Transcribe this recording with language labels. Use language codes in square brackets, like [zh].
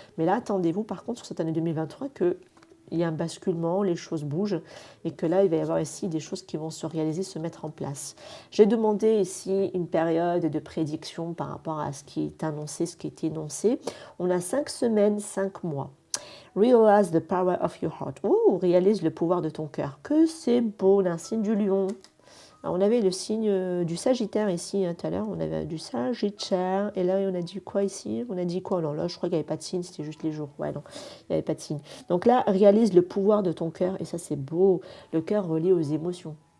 [fr] Mais là, attendez-vous par contre sur cette année 2023 que il y a un basculement, les choses bougent et que là, il va y avoir ici des choses qui vont se réaliser, se mettre en place. J'ai demandé ici une période de prédiction par rapport à ce qui est annoncé, ce qui est énoncé. On a 5 semaines, 5 mois. [en] Realize the power of your heart. [fr] Réalise le pouvoir de ton cœur. Que c'est beau, un signe du lion. Alors, on avait le signe du Sagittaire ici, tout à l'heure, on avait du Sagittaire, et là on a dit quoi ici? On a dit quoi? Non, là je crois qu'il n'y avait pas de signe, c'était juste les jours. Ouais, non, il n'y avait pas de signe. Donc là, réalise le pouvoir de ton cœur, et ça c'est beau, le cœur relié aux émotions.